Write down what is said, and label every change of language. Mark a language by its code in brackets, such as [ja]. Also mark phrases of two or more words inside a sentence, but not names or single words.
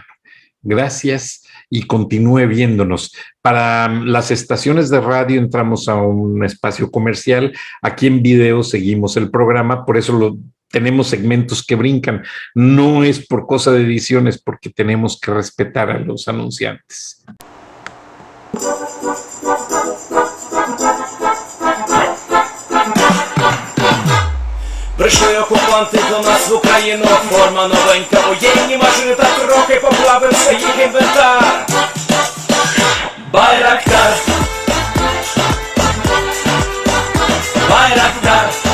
[es] Gracias y continúe viéndonos. Para las estaciones de radio entramos a un espacio comercial. Aquí en video seguimos el programa, por eso tenemos segmentos que brincan. No es por cosa de ediciones, porque tenemos que respetar a los anunciantes. [uk] Прийшли окупанти до нас в Україну, форма новенька, воєнні машини та трохи поплавився їх інвентар. Байрактар, Байрактар.